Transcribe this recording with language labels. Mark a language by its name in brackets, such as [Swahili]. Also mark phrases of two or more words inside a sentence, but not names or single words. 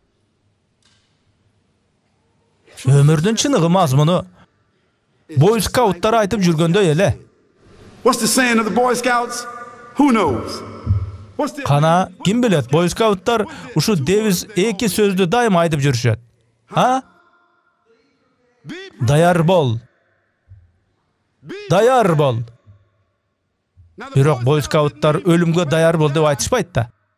[Kyrgyz] Өмүрдүн чыныгы мазмуну бойскауттар айтып жүргөндөй эле. [English] what's the saying of the Boy Scouts? Who knows? What's the [Kyrgyz] Кана ким билет, бойскауттар ушу девиз 2 сөздү дайыма айтып жүрүшөт. Даяр бол. Даяр бол. Бирок бойскауттар өлүмгө даяр бол деп айтышпайт да.